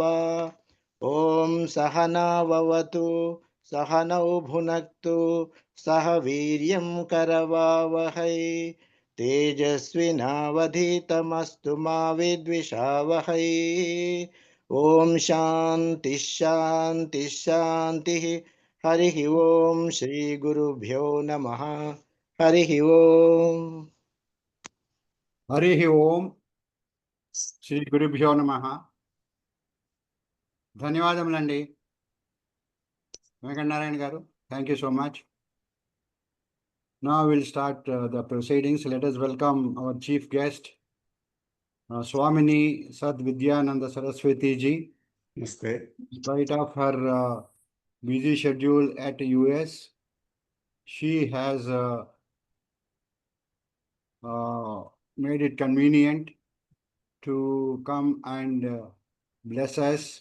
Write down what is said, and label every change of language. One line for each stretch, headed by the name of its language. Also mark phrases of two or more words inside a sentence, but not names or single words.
Sanskrit: ओम सहनाववतु सहनौ भुनक्तु सह वीर्यं करवावहै तेजस्विनावधीतमस्तु मा विद्विषावहै। ओम शांति शांति शांति। हरि ओम श्री गुरुभ्यो नमः। हरि ओम। హరి ఓం శ్రీ గురుభ్యో నమః.
Telugu: ధన్యవాదములండి వెంకటనారాయణ గారు.
English: Thank you so much. Now we'll start the proceedings. Let us welcome our chief guest, Swamini Sad Vidyananda Saraswati ji. नमस्ते। In spite of her busy schedule at US, she has made it convenient to come and bless us.